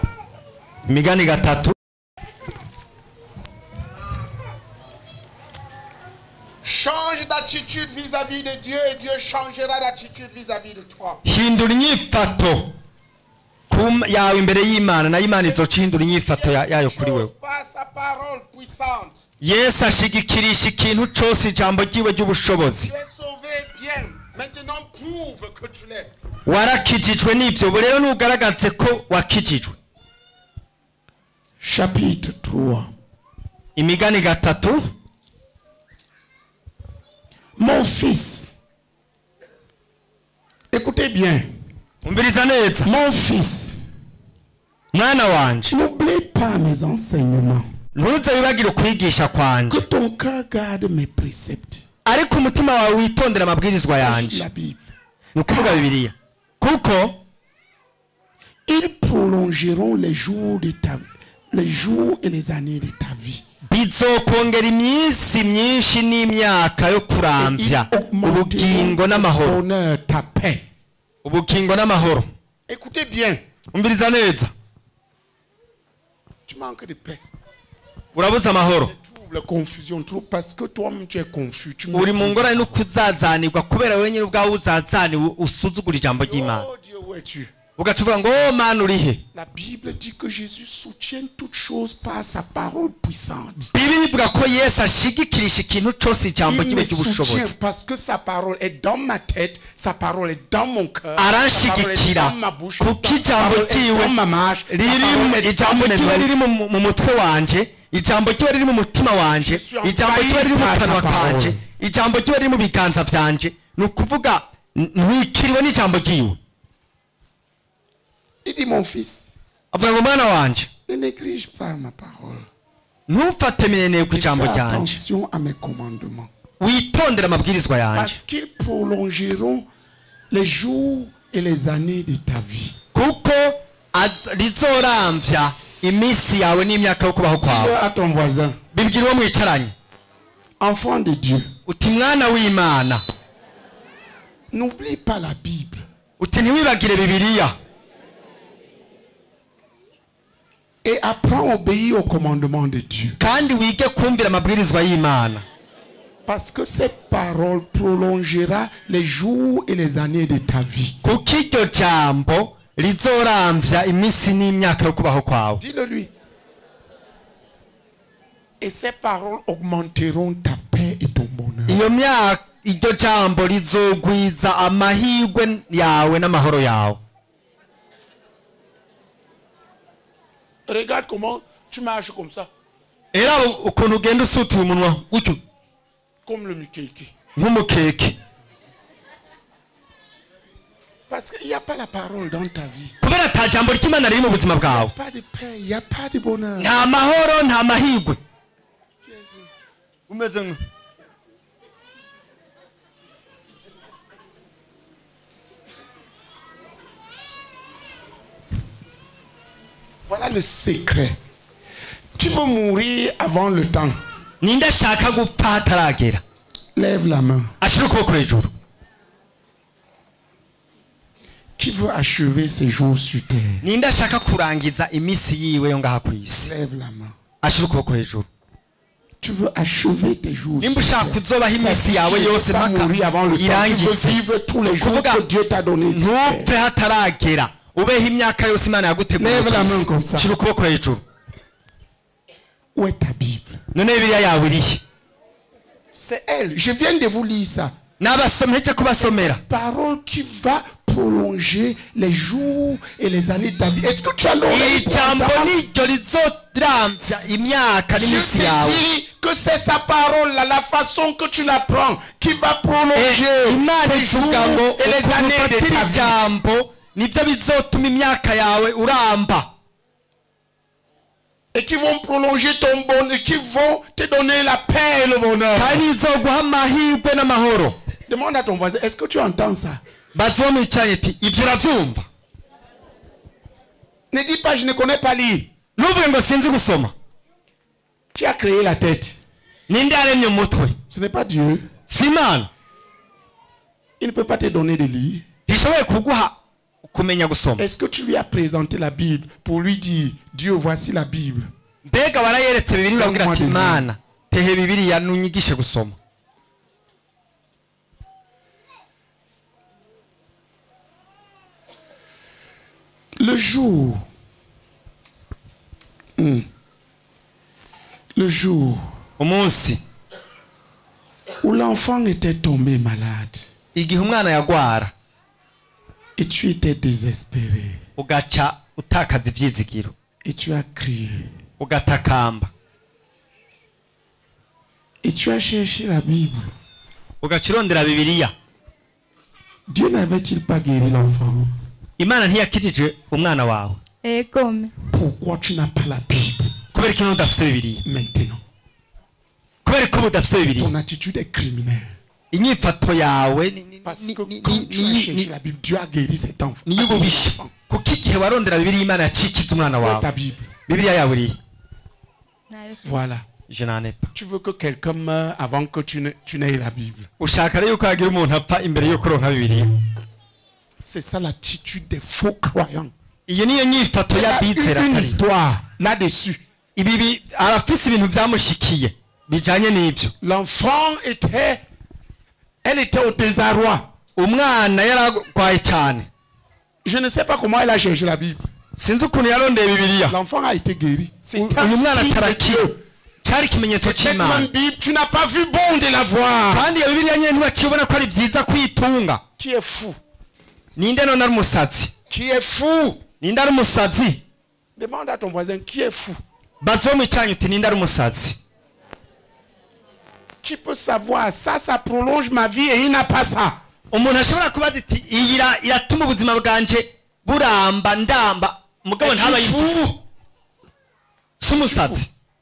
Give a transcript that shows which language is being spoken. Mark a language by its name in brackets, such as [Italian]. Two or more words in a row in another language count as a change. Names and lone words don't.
[Rundi] imigani gatatu [French] Change d'attitude vis-à-vis de Dieu et Dieu changera d'attitude vis-à-vis de toi. [Rundi] hindura inyifato yawe imbere y'imana nayo imana izoca ihindura inyifato yayo kuri wewe [French] Par sa parole puissante. [Rundi] yesu ashigikirisha ikintu cyose ijambo ryiwe ry'ubushobozi [French] Tu es sauvé bien. Maintenant prouve que tu l'es. [Rundi] warakijijwe n'ibyo ubu rero nugaragaze ko wakijijwe [French] Chapitre 3. [Rundi] imigani gatatu [French] Mon fils, écoutez bien. [Rundi] umviriza neza [French] Mon fils, [Rundi] mwana wanje [French] n'oublie pas mes enseignements. [Rundi] ntuze wibagire ukwigisha kwanje [French] Que ton cœur garde mes préceptes. [Rundi] ariko umutima wawe witondera amabwirizwa yanje [French] La Bible. [Rundi] ni ukuvuga bibiliya kuko [French] Ils prolongeront les jours et les années de ta vie. [Rundi] bizokongera iminsi myinshi n'imyaka yo kurambya ubugingo n'amahoro [French] Bonheur, ta paix. [Rundi] ubugingo n'amahoro [French] Écoutez bien. [Rundi] umviriza neza [French] Tu manques de paix. [Rundi] urabuze amahoro [French] Trouble, confusion, trouble, parce que toi-même tu es confus. Tu [Rundi] uri mu [French] méprises. [Rundi] ngorane no kuzazanirwa kubera wenyine ubwawe uzazaniwe usuzugura ijambo ry'imana [French] Oh Dieu, où es-tu? [Rundi] ugaca uvuga ngo oh mana urihe [French] La Bible dit que Jésus soutient toutes choses par sa parole puissante. [Rundi] bibiri ivuga ko yesu ashigikirisha ikintu cyose ijambo [French] Il [Rundi] ryiwe [French] me soutient [Rundi] ry'ubushobozi [French] parce que sa parole est dans ma tête, sa parole est dans mon cœur, sa parole est [Rundi] aranshigikira [French] dans ma bouche, [Rundi] kuko [French] sa [Rundi] ijambo [French] parole est [Rundi] ryiwe [French] dans ma marche, sa [Rundi] riri [French] parole est [Rundi] ijambo [French] dans mes [Rundi] ryiwe [French] mains. [Rundi] riri mu mutwe wanje ijambo ryiwe riri mu mutima wanje [French] Je suis [Rundi] ijambo ryiwe riri mu [French] envahi par [Rundi] kanwa [French] sa parole. [Rundi] kanje ijambo ryiwe riri mu biganza byanje ni ukuvuga ntwikiriwe n'ijambo ryiwe [French] Il dit mon fils, [Rundi] avuga ngo mwana wanje [French] ne néglige pas ma parole. [Rundi] ntufate mineneye ku [French] Et [Rundi] ijambo [French] fais [Rundi] ryanje [French] attention à mes commandements. [Rundi] witondere amabwirizwa yanjye [French] Parce qu'ils prolongeront les jours et les années de ta vie. [Rundi] kuko rizorambya iminsi yawe n'imyaka yo kubaho kwawe [French] Dis-le à ton voisin, [Rundi] bibwira uwo mwicaranye [French] enfant de Dieu, [Rundi] uti mwana w'imana [French] n'oublie pas la Bible. [Rundi] uti ntiwibagire bibiliya [French] Et apprends à obéir au commandement de Dieu. [Rundi] kandi wige kumvira amabwirizwa y'imana [French] Parce que cette parole prolongera les jours et les années de ta vie. [Rundi] kuko iryo jambo rizorambya iminsi n'imyaka yo kubaho kwawe [French] Dis-le lui. Et ces paroles augmenteront ta paix et ton bonheur. [Rundi] iyo myaka iryo jambo rizogwiza amahirwe yawe n'amahoro yawe [French] Regarde comment tu marches comme ça. [Rundi] era ukuntu ugenda usutiye umunwa gutyo [French] Comme le Mikeke. [Rundi] nk'umukeke [French] Parce qu'il n'y a pas la parole dans ta vie. [Rundi] kubera ata jambo ry'imana riri mu buzima bwawe [French] Pas de paix, il n'y a pas de bonheur. [Rundi] nta mahoro nta mahirwe umeze nka [French] Voilà le secret. Qui veut mourir avant le temps? [Rundi] ninde ashaka gupfa hataragera [French] Lève la main. [Rundi] ashyira ukuboko hejuru [French] Qui veut achever ses jours sur terre? [Rundi] ninde ashaka kurangiza iminsi yiwe yo ngaha ku isi [French] Lève la main. [Rundi] ashyira ukuboko hejuru [French] Tu veux achever tes jours sur [Rundi] nimba ushaka [French] terre. [Rundi] kuzobaho iminsi yawe yose [French] Pas [Rundi] mpaka [French] mourir avant le temps. Tu [Rundi] irangitse [French] veux vivre tous les jours [Rundi] Kuvuga, [French] que Dieu t'a donné sur [Rundi] ntupfe [French] terre. [Rundi] hataragera ubeho imyaka yose imana yaguteguriye [French] Lève la [Rundi] ku [French] main [Rundi] isi. [French] comme ça. [Rundi] shyira ukuboko hejuru [French] Où est ta Bible? [Rundi] none bibiliya yawe irihe [French] C'est elle. Je viens de vous lire ça. [Rundi] nabasomye cyo kubasomera [French] Parole qui va prolonger les jours et les années de ta vie. Est-ce que tu as l'oreille [Rundi] iri [French] pour [Rundi] jambo [French] entendre? [Rundi] niryo rizorambya imyaka [French] Je [Rundi] n'iminsi [French] te [Rundi] yawe [French] dis que c'est sa parole, là, la façon que tu la prends, qui va prolonger [Rundi] imana [French] les jours [Rundi] ivuga ngo [French] et les années de [Rundi] ufatira [French] ta vie. [Rundi] ijambo nibyo bizotuma imyaka yawe uramba [French] Et qui vont prolonger ton bonheur, qui vont te donner la paix et le bonheur. [Rundi] kandi izoguha amahirwe n'amahoro [French] Demande à ton voisin, est-ce que tu entends ça? [Rundi] bazi uwo mwicaye ati ibyo urabyumva [French] Ne dis pas, je ne connais pas lire. [Rundi] ntuvuge ngo sinzi gusoma [French] Qui a créé la tête? [Rundi] ninde yaremye umutwe [French] Ce n'est pas Dieu. [Rundi] si imana [French] Il ne peut pas te donner de lire. [Rundi] ntishoboye kuguha kumenya gusoma [French] Est-ce que tu lui as présenté la Bible pour lui dire, Dieu, voici la Bible? [Rundi] mbega warayeretse bibiri urabwira ati [French] Donne-moi des [Rundi] imana tehe bibiriya nunyigishe gusoma [French] Le jour, le jour [Rundi] umunsi [French] où l'enfant était tombé malade [Rundi] igihe umwana yagwara [French] et tu étais désespéré [Rundi] ugaca utakaza ibyizigiro [French] et tu as crié [Rundi] ugatakamba [French] et tu as cherché la Bible, [Rundi] ugaca urondera bibiriya [French] Dieu n'avait-il pas guéri l'enfant? [Rundi] imana ntiyakijije umwana wawe egome [French] Pourquoi tu n'as pas la Bible [Rundi] kubera ko udafite bibiriya [French] maintenant? [Rundi] kubera ko udafite bibiriya [French] Ton attitude est criminelle. [Rundi] inyifato yawe [French] Parce que quand tu as cherché la Bible, Dieu a guéri cet enfant. [Rundi] niyububisha kuko igihe warondera bibiliya imana yacikiza umwana [French] Où est [Rundi] wawe [French] ta Bible? [Rundi] bibiliya yawe irihe [French] Voilà. je n'en ai pas Tu veux que quelqu'un meure avant que tu n'aies la Bible. [Rundi] ushaka rero yuko hagira umuntu apfa imbere yo kuronka bibiliya [French] C'est ça l'attitude des faux croyants. [Rundi] iyo niyo nyifato [French] Il y a [Rundi] y'abizera [French] une [Rundi] kare [French] histoire là-dessus. [Rundi] ibi arafise ibintu byamushikiye bijanye n'ivyo [French] L'enfant elle était au désarroi. [Rundi] umwana yaragwaye cyane [French] Je ne sais pas comment elle a cherché la Bible. [Rundi] sinzi ukuntu yarondeye bibiliya [French] L'enfant a été guéri. C'est [Rundi] uyu [French] un [Rundi] mwana [French] signe de [Rundi] atarakira [French] Dieu. [Rundi] cyari ikimenyetso [French] Et cette [Rundi] cy'imana [French] même Bible, tu n'as pas vu bon de la voir. [Rundi] kandi iyo bibiliya nyine ntibakibona ko ari byiza kwitunga [French] Qui est fou? [Rundi] ninde none ari umusazi [French] Qui est fou? [Rundi] ninde ari umusazi [French] Demande à ton voisin qui est fou. [Rundi] bazi wo mu cyanyu uti ninde ari umusazi [French] Qui peut savoir ça? Ça prolonge ma vie et il n'a pas ça. [Rundi] umuntu ashobora kubaza iti iyi iratuma ubuzima bwanje buramba ndamba mugabo ntaba yifuza si umusazi